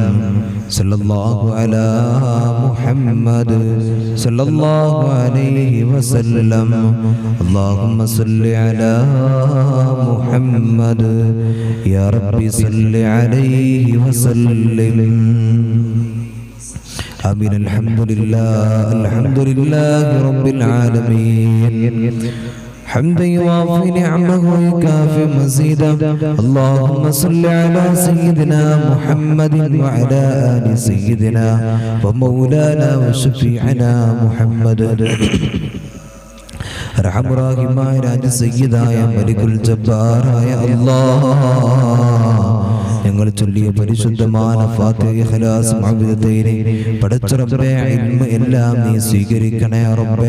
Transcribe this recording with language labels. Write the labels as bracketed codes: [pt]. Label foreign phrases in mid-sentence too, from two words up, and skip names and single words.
[ar] صلى الله على محمد صلى الله عليه وسلم. اللهم صل على محمد يا ربي صل عليه وسلم. آمين. الحمد لله رب العالمين حمدا يوافي نعمه ويكافئ مزيدا. اللهم صل على سيدنا محمد وعلى آل سيدنا ومولانا وشفيعنا محمد. [ml] റഹ്മാനായ രാജസയ്യിദായ [ar] ملك الجبار [ml] അല്ലാഹ്, ഞങ്ങൾ ചൊല്ലിയ പരിശുദ്ധമായ ഫാത്തിഹ, ഇഖ്ലാസ്, മഅ്വിദതൈനി പടച്ച റബ്ബേ ഇൽമ എല്ലാം നീ സ്വീകരിക്കണേ റബ്ബേ.